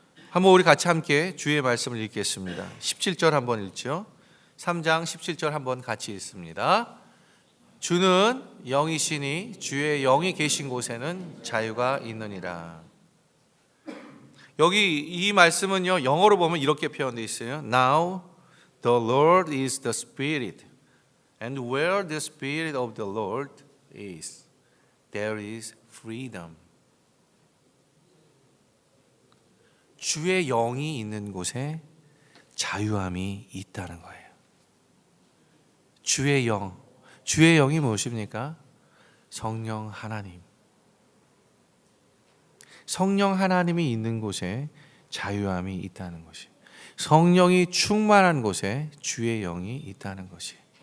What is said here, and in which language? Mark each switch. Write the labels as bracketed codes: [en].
[ko] 한번 우리 같이 함께 주의 말씀을 읽겠습니다. 17절 한번 읽죠. 3장 17절 한번 같이 읽습니다. 주는 영이시니 주의 영이 계신 곳에는 자유가 있느니라. 여기 이 말씀은요, 영어로 보면 이렇게 표현되어 있어요. [en] Now the Lord is the Spirit, and where the Spirit of the Lord is, there is freedom. [ko] 주의 영이 있는 곳에 자유함이 있다는 거예요. 주의 영, 주의 영이 무엇입니까? 성령 하나님. 성령 하나님이 있는 곳에 자유함이 있다는 것이, 성령이 충만한 곳에 주의 영이 있다는 것이.